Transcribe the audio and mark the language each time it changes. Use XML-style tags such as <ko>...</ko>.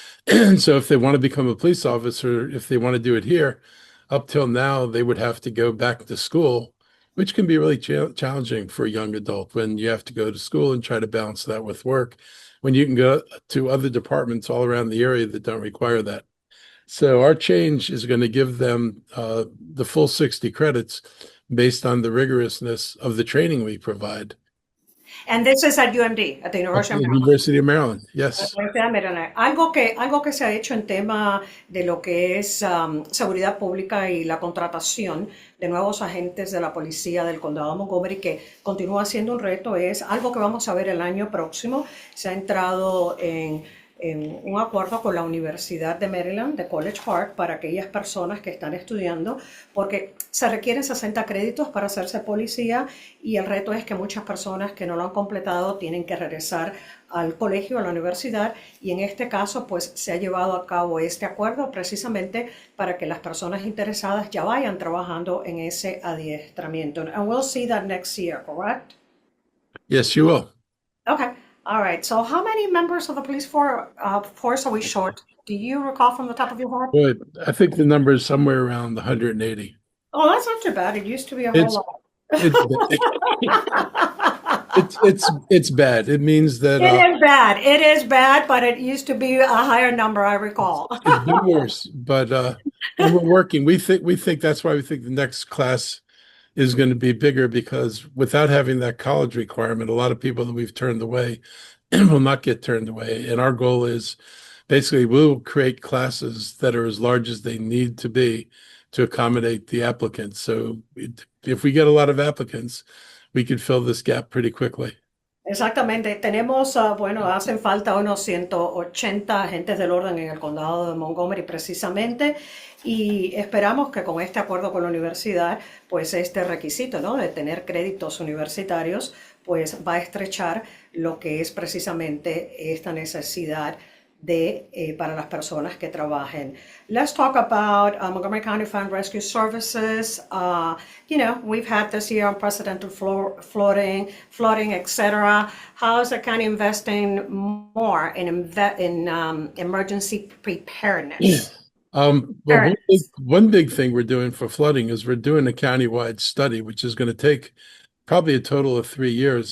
<en>And so if they want to become a police officer, if they want to do it here, up till now, they would have to go back to school, which can be really challenging for a young adult when you have to go to school and try to balance that with work, when you can go to other departments all around the area that don't require that. So our change is going to give them the full 60 credits based on the rigorousness of the training we provide. And this is at UMD, at the University of Maryland. University of Maryland, yes.</en> <es>Algo que se ha hecho en tema de lo que es seguridad pública y la contratación de nuevos agentes de la policía del condado de Montgomery, que continúa siendo un reto, es algo que vamos a ver el año próximo. Se ha entrado en un acuerdo con la Universidad de Maryland, de College Park, para aquellas personas que están estudiando, porque se requieren 60 créditos para hacerse policía y el reto es que muchas personas que no lo han completado tienen que regresar al colegio, a la universidad, y en este caso pues se ha llevado a cabo este acuerdo precisamente para que las personas interesadas ya vayan trabajando en ese adiestramiento.</es> <en>And we'll see that next year, correct? Yes, you will. Okay. All right. So how many members of the police force are we short? Do you recall from the top of your head? Boy, I think the number is somewhere around 180. Oh, that's not too bad. It used to be a whole It's lot. it's it's bad. It means that It is bad. It is bad, but it used to be a higher number, I recall. it's been worse. But and we're working. We think that's why we think the next class is going to be bigger because without having that college requirement, a lot of people that we've turned away will not get turned away. And our goal is basically we'll create classes that are as large as they need to be to accommodate the applicants. So if we get a lot of applicants, we could fill this gap pretty quickly.</en> <es>Exactamente. Tenemos, bueno, hacen falta unos 180 agentes del orden en el condado de Montgomery precisamente y esperamos que con este acuerdo con la universidad, pues este requisito, ¿no? De tener créditos universitarios, pues va a estrechar lo que es precisamente esta necesidad para las personas que trabajen.</es> <en>Let's talk about Montgomery County Fire and Rescue Services. We've had this year unprecedented flooding, etc. How is the county investing more in emergency preparedness? Well, one big thing we're doing for flooding is we're doing a countywide study, which is going to take probably a total of 3 years.</en>